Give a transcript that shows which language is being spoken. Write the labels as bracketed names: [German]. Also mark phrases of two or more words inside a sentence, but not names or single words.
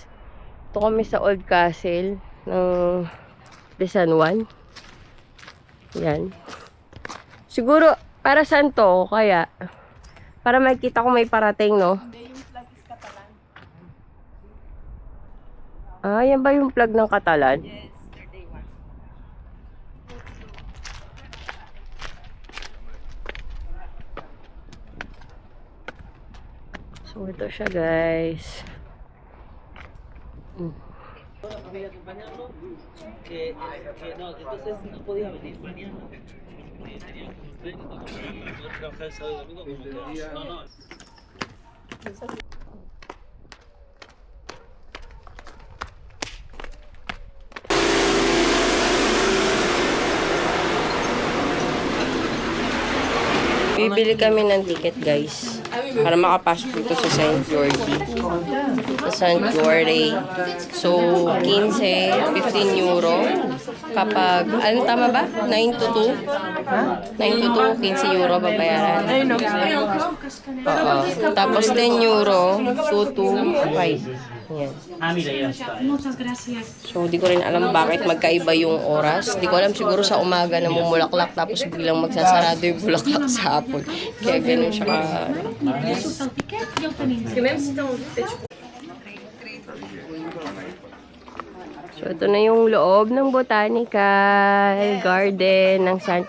[Filipino] Ito kami sa Old Castle ng de San Juan. Yan. Siguro, para saan to? Kaya, para makita ko may parating, no? Hindi, yung [English] flag is Catalan. [Filipino] Ah, yan ba yung flag ng Catalan? [English] Yes, Thursday one. [Filipino] So, ito siya, guys. [Spanish] Que no, entonces no podía venir mañana. Tenía que cumplir y no podía trabajar el sábado y domingo. No, no. [Filipino] Bibili kami ng ticket, guys. Para makapasok dito sa St. George. Sa St. George. So, 15, 15 euro. Kapag, anong tama ba? 9 to 2? 9 to 2, 15 euro babayaran. Oo. Tapos 10 euro, 2 to 5. Yan. [Spanish] Ah, mira, ya está. [Filipino] So, di ko rin alam bakit magkaiba yung oras. Di ko alam siguro sa umaga na mumulaklak tapos biglang magsasarado yung bulaklak sa hapon. Kaya ganun siya ka... So, ito na yung loob ng Botanical Garden ng St.